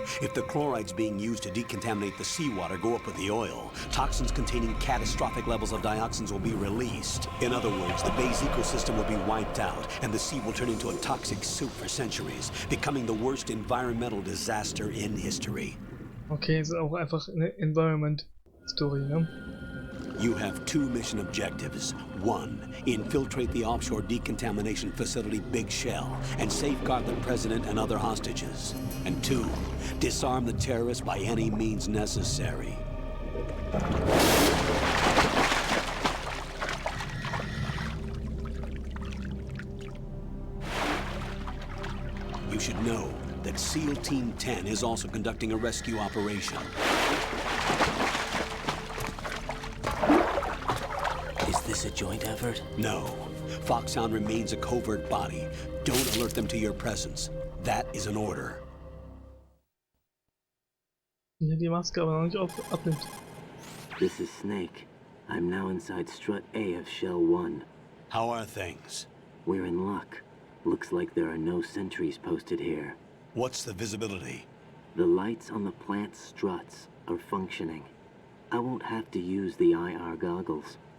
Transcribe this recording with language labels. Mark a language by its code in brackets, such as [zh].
[en] If the chlorides being used to decontaminate the seawater go up with the oil, toxins containing catastrophic levels of dioxins will be released. In other words, the bay's ecosystem will be wiped out, and the sea will turn into a toxic soup for centuries, becoming the worst environmental disaster in history. [de] Okay, ist auch einfach eine Environment-Story, ne? [en] You have 2 mission objectives. 1, infiltrate the offshore decontamination facility Big Shell and safeguard the president and other hostages. And 2, disarm the terrorists by any means necessary. You should know that SEAL Team 10 is also conducting a rescue operation. Is this a joint effort? No. Foxhound remains a covert body. Don't alert them to your presence. That is an order. [de] Ja, die Maske aber noch nicht abnimmt. [en] This is Snake. I'm now inside Strut A of Shell 1. How are things? We're in luck. Looks like there are no sentries posted here. What's the visibility? The lights on the plant struts are functioning. I won't have to use the IR goggles.